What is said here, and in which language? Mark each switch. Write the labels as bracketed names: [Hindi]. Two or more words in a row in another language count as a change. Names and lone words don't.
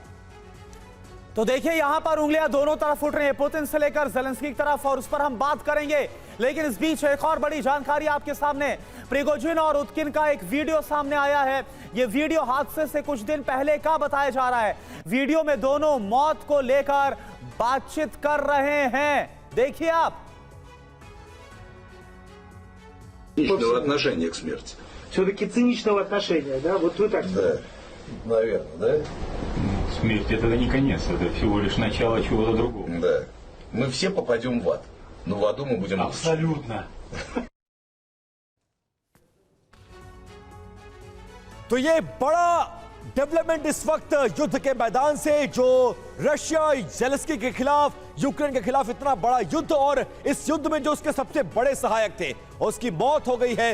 [Hindi] तो देखिए यहां पर उंगलियां दोनों तरफ उठ रही हैं, पुतिन से लेकर ज़ेलेंस्की की तरफ, और उस पर हम बात करेंगे। लेकिन इस बीच एक और बड़ी जानकारी आपके सामने, प्रिगोजिन और उत्किन का एक वीडियो सामने आया है। यह वीडियो हादसे से कुछ दिन पहले का बताया जा रहा है। वीडियो में दोनों मौत को लेकर बातचीत कर रहे हैं, देखिए आप। [Russian] Циничного отношения к смерти. Все-таки циничного отношения, да? Вот вы так Да, наверное, да? Смерть это не конец, это всего лишь начало чего-то другого. Да. Мы все попадем в ад, но в аду мы будем лучше. Абсолютно. [Hindi] तो ये बड़ा डेवलपमेंट इस वक्त युद्ध के मैदान से, जो रशिया ज़ेलेंस्की के खिलाफ, यूक्रेन के खिलाफ इतना बड़ा युद्ध, और इस युद्ध में जो उसके सबसे बड़े सहायक थे उसकी मौत हो गई है।